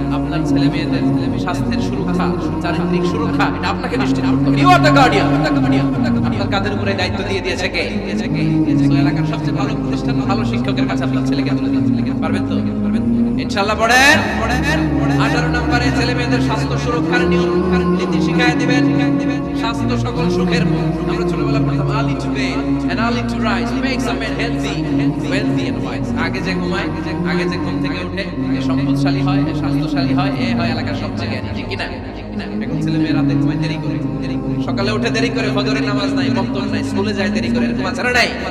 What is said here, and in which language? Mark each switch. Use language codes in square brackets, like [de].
[bn] আপনার ছেলে মেয়েদের স্বাস্থ্যের সুরক্ষা, চারিত্রিক সুরক্ষা, এটা আপনাকে নিশ্চিত করতে হবে। [en] You are the guardian. [bn] আপনার কাঁধের উপরে দায়িত্ব দিয়ে দিয়েছে কে? এলাকার সবচেয়ে ভালো প্রতিষ্ঠান, ভালো শিক্ষকের কাছে আপনার ছেলেকে তুলে দিতে পারবেন তো? ইনশাআল্লাহ। পড়েন। 18 নম্বরে ছেলে মেয়েদের স্বাস্থ্য সুরক্ষার নিয়ম নীতি শিখায় দিবেন। স্বাস্থ্য সকল সুখের মূল। আমরা ছোটবেলা পড়তাম [en] early to bed and early to rise makes a man healthy, wealthy and wise. [bn] আগে যে ঘুমায়, আগে যে ঘুম থেকে উঠে এ সম্পদশালী হয়, এ স্বাস্থ্যশালী হয়, এ হয় এলাকার সবচেয়ে জ্ঞানী। ঠিক কি না? এখন ছেলে মেয়ে রাতে ঘুমায় দেরি করে, সকালে উঠে দেরি করে, ফজরের নামাজ নাই, বক্তব্য নাই, স্কুলে যায় দেরি করে, এরকম আছে না নাই?